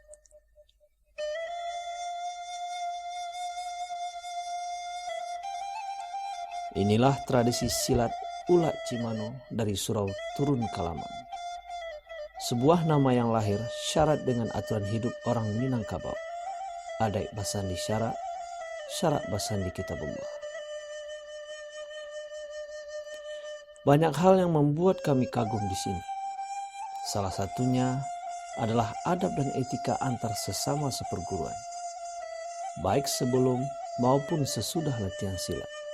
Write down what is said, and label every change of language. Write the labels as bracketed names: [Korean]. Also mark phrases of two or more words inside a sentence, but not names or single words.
[Indonesian] Inilah tradisi silat Ulak Cimano dari Surau Turun Kalaman. Sebuah nama yang lahir syarat dengan aturan hidup orang Minangkabau. [Minangkabau] Adai basandi syarak, syarak basandi kitabullah. [Indonesian] Banyak hal yang membuat kami kagum di sini. Salah satunya adalah adab dan etika antar sesama seperguruan, baik sebelum maupun sesudah latihan silat.